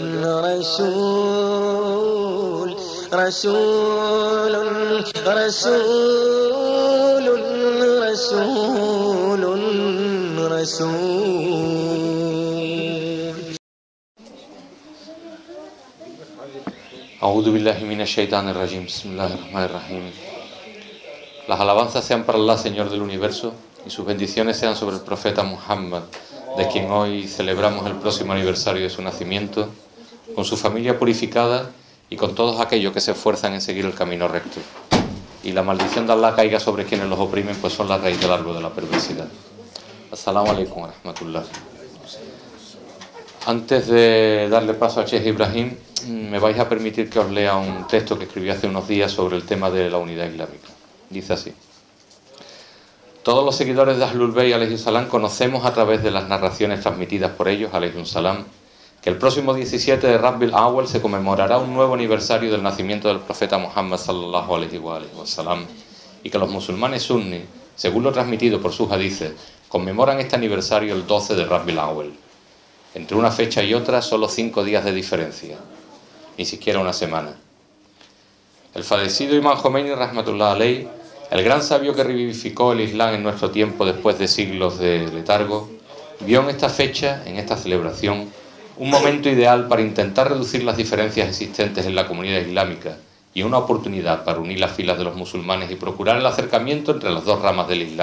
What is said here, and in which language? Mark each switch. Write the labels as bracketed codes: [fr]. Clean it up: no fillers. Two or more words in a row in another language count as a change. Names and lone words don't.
[ar] رسول رسول رسول رسول رسول. أعوذ بالله من الشيطان الرجيم. بسم الله الرحمن الرحيم. [es] Las alabanzas sean para Allah, Señor del Universo, y sus bendiciones sean sobre el profeta Muhammad, de quien hoy celebramos el próximo aniversario de su nacimiento, con su familia purificada y con todos aquellos que se esfuerzan en seguir el camino recto. Y la maldición de Allah caiga sobre quienes los oprimen, pues son la raíz del árbol de la perversidad. [ar] السلام عليكم ورحمة الله. [es] Antes de darle paso a Sheikh Ibrahim, me vais a permitir que os lea un texto que escribí hace unos días sobre el tema de la unidad islámica. Dice así: todos los seguidores de Ahlul Bayt [ar] عليه السلام [es] conocemos a través de las narraciones transmitidas por ellos [ar] عليه السلام [es] que el próximo 17 de Rabiul Awwal se conmemorará un nuevo aniversario del nacimiento del profeta Muhammad [ar] صلى الله عليه وسلم, [es] y que los musulmanes sunni, según lo transmitido por sus hadices, conmemoran este aniversario el 12 de Rabiul Awwal. Entre una fecha y otra solo 5 días de diferencia, ni siquiera una semana. El fallecido Imam Khomeini [ar] رحمة الله عليه, [es] el gran sabio que revivificó el Islam en nuestro tiempo después de siglos de letargo, vio en esta fecha, en esta celebración, un momento ideal para intentar reducir las diferencias existentes en la comunidad islámica y una oportunidad para unir las filas de los musulmanes y procurar el acercamiento entre las dos ramas del Islam.